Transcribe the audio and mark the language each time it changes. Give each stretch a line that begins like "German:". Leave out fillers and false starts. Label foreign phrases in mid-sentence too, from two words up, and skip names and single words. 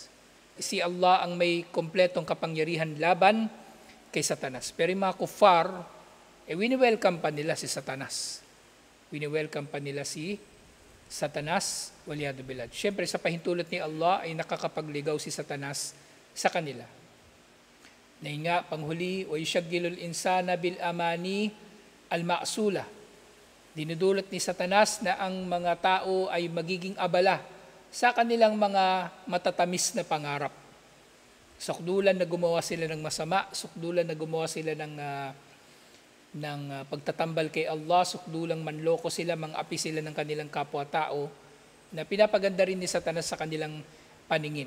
Filipino: Si Allah ang may kompletong kapangyarihan laban kay Satanas. Pero yung mga kuffar, wini-welcome pa nila si Satanas. Wini-welcome pa nila si Satanas,
Arabic: والعياذ بالله.
Filipino: Siyempre sa pahintulot ni Allah ay nakakapagligaw si Satanas sa kanila. Na nga, panghuli,
Arabic: وَيُشَغِّلُ الْإِنسَانَ بِالْأَمَانِ الْمَأْسُولَةِ.
Filipino: Dinudulot ni Satanas na ang mga tao ay magiging abala sa kanilang mga matatamis na pangarap. Sukdulan na gumawa sila ng masama, sukdulan na gumawa sila ng pagtatambal kay Allah, sukdulang manloko sila, mangapi sila ng kanilang kapwa-tao, na pinapaganda rin ni Satanas sa kanilang paningin.